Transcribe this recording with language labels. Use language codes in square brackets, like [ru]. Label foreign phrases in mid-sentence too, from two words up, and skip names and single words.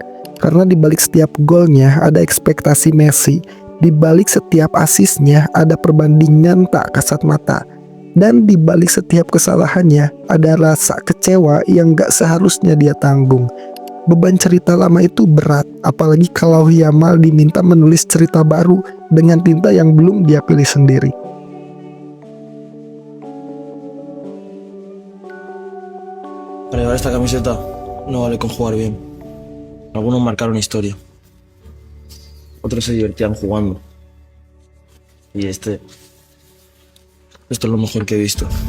[id] Karena di balik setiap golnya ada ekspektasi Messi, di balik setiap asisnya ada perbandingan tak kasat mata, dan di balik setiap kesalahannya ada rasa kecewa yang gak seharusnya dia tanggung. Beban cerita lama itu berat, apalagi kalau Yamal diminta menulis cerita baru dengan tinta yang belum dia pilih sendiri. [es] Para llevar esta camiseta no vale con jugar bien. Algunos marcaron historia. Otros se divertían jugando. Y esto es lo mejor que he visto.